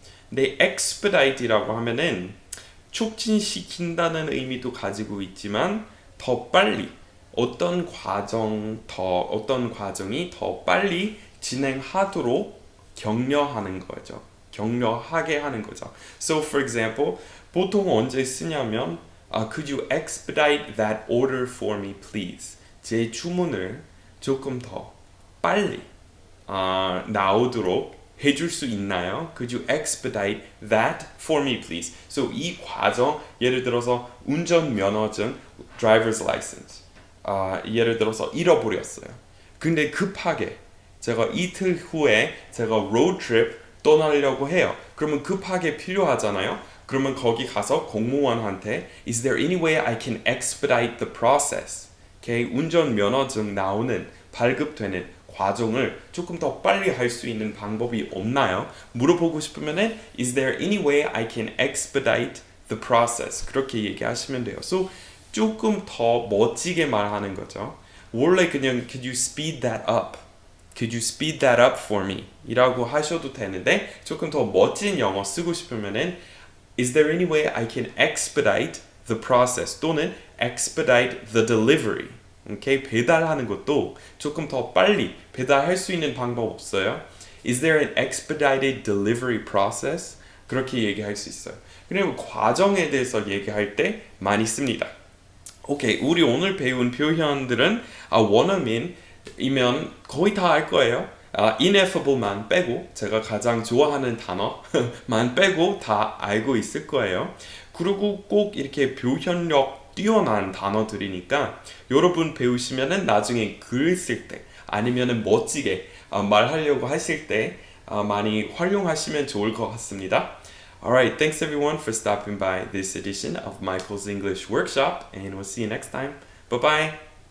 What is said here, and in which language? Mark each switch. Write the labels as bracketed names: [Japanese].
[Korean] 근데 expedite이라고 하면은 촉진시킨다는 의미도 가지고 있지만 더 빨리 어떤 과정이 더 빨리 진행하도록 격려하게 하는 거죠. [English] So for example, [Korean] 보통 언제 쓰냐면 [English] could you expedite that order for me, please? [Korean] 제 주문을 조금 더 빨리 나오도록 해줄 수 있나요? [English] Could you expedite that for me, please? [Korean] So 이 과정, 예를 들어서 운전면허증, [English] driver's license, [Korean] 예를 들어서 잃어버렸어요. 근데 급하게 제가 이틀 후에 제가 로드트립 떠나려고 해요. 그러면 급하게 필요하잖아요. 그러면 거기 가서 공무원한테 [English] Is there any way I can expedite the process? Okay? [Korean] 운전면허증 나오는 발급되는 과정을 조금 더 빨리 할 수 있는 방법이 없나요? 물어보고 싶으면은 [English] Is there any way I can expedite the process? [Korean] 그렇게 얘기하시면 돼요. So 조금 더 멋지게 말하는 거죠. 원래 그냥 [English] Could you speed that up? Could you speed that up for me? [Korean] 이라고 하셔도 되는데 조금 더 멋진 영어 쓰고 싶으면은 [English] Is there any way I can expedite the process? 또는 expedite the delivery. [Korean] 오케이? 배달하는 것도 조금 더 빨리 배달할 수 있는 방법 없어요? [English] Is there an expedited delivery process? [Korean] 그렇게 얘기할 수 있어요. 그리고 과정에 대해서 얘기할 때 많이 씁니다. 오케이, 우리 오늘 배운 표현들은 원어민이면 거의 다 알 거예요. ineffable만 빼고 제가 가장 좋아하는 단어만 빼고 다 알고 있을 거예요. 그리고 꼭 이렇게 표현력 뛰어난 단어들이니까 여러분 배우시면은 나중에 글 쓸 때 아니면은 멋지게 말하려고 하실 때 많이 활용하시면 좋을 것 같습니다. [English] Alright, thanks everyone for stopping by this edition of Michael's English Workshop, and we'll see you next time. Bye bye!